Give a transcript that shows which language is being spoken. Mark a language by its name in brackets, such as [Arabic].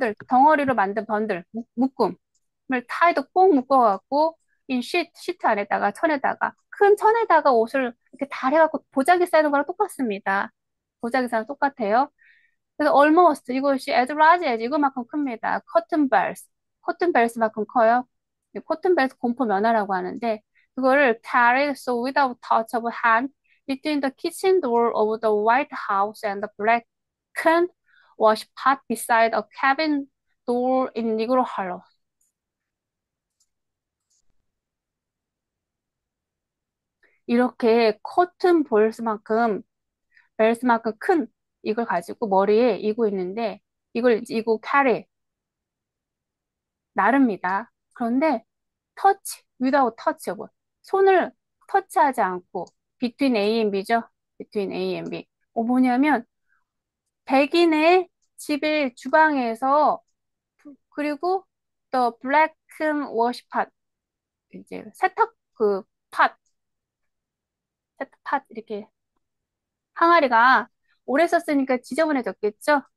[Korean] 덩어리로 만든 번들, 묶음을 타이도 꼭 묶어갖고 시트 안에다가 큰 천에다가 옷을 이렇게 다 해갖고 보자기 싸는 거랑 똑같습니다. 보자기 싸는 똑같아요. 그래서 almost 이것이 [English] as large as [Korean] 이거만큼 큽니다. 커튼 벨스만큼 커요. 커튼 벨스 공포 면화라고 하는데 그거를 [English] carried so without touch of hand between the kitchen door of the White House and the blackened wash pot beside a cabin door in Negro Hollow. [Korean] 이렇게 커튼 벨스만큼 큰 이걸 가지고 머리에 이고 있는데 이걸 이고 carry 나릅니다. 그런데 [English] without touch of [Korean] 손을 터치하지 않고 [English] between A and B [Korean] 죠. between A and B. 뭐냐면 백인의 집의 주방에서 그리고 또 [English] black wash pot [Korean] 이제 세탁 팟 세탁 팟 이렇게 항아리가 오래 썼으니까 지저분해졌겠죠.